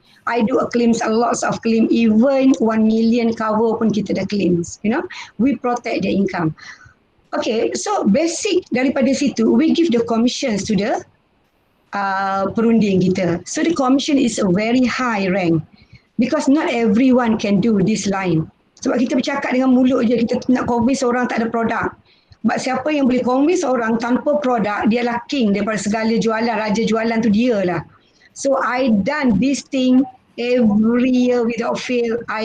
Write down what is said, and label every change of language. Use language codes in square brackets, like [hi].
[en] I do a claims, a lots of claim, even 1 million cover [ms] pun kita dah [en] claims, you know. We protect their income. Okay, so basic [ms] daripada situ, [en] we give the commissions to the [ms] perunding kita. [en] So the commission is a very high rank because not everyone can do this line. [ms] Sebab kita bercakap dengan mulut je, kita nak convince orang tak ada produk. [en] But [ms] siapa yang boleh convince orang tanpa produk, dialah king daripada segala jualan, raja jualan tu dia lah. [en] So I done this thing every year without fail.